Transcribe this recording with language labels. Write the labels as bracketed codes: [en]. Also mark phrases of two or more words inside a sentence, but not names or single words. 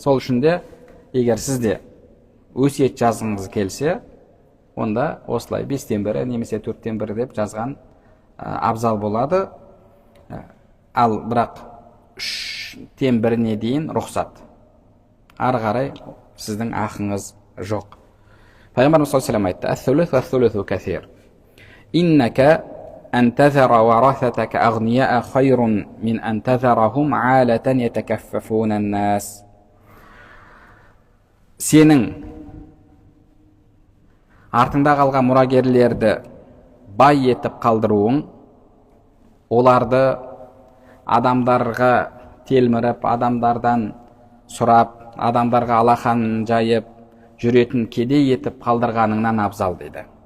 [kk] Сол үшін де егер сізде өсиет жазғыңыз келсе, онда осылай 5/1 немесе 4/1 деп жазған абзал болады. Ал бірақ 3/1 дейін рұқсат. Ары қарай сіздің ақыңыз жоқ. [ar] Пайғамбарымыз صلى الله عليه وسلم айтты: «الثلث كثير. Иннака أن تذر ورثتك أغنياء خير من أن تذرهم عالة يتكففون الناس». [kk] Сенің артыңда қалған мұрагерлерді бай етіп қалдыруың, оларды адамдарға телміріп, адамдардан сұрап, адамдарға алақан жайып, жүретін кедей етіп қалдырғаныңнан абзал дейді.